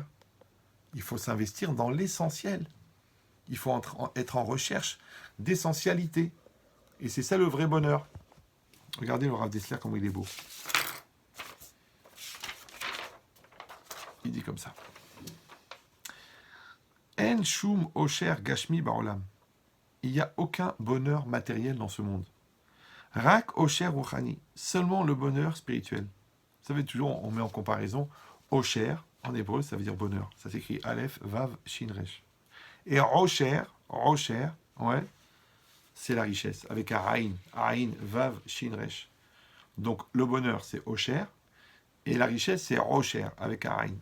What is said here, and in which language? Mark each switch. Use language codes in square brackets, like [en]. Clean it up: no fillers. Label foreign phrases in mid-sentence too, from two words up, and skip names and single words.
[fr] Il faut s'investir dans l'essentiel. Il faut être en recherche d'essentialité. Et c'est ça le vrai bonheur. Regardez le Rav Dessler, comment il est beau. Il dit comme ça. [he] אין שום אושר גשמי בעולם. [fr] Il n'y a aucun bonheur matériel dans ce monde. [he] רק אושר רוחני. [fr] Seulement le bonheur spirituel. Vous savez, toujours, on met en comparaison osher, en hébreu, ça veut dire bonheur. Ça s'écrit Aleph, Vav, Shin, Resh. Et Rocher, ouais, c'est la richesse, avec un Aïn, Vav, Shin, Resh. Donc le bonheur, c'est Ocher, et la richesse, c'est Rocher, avec un Aïn.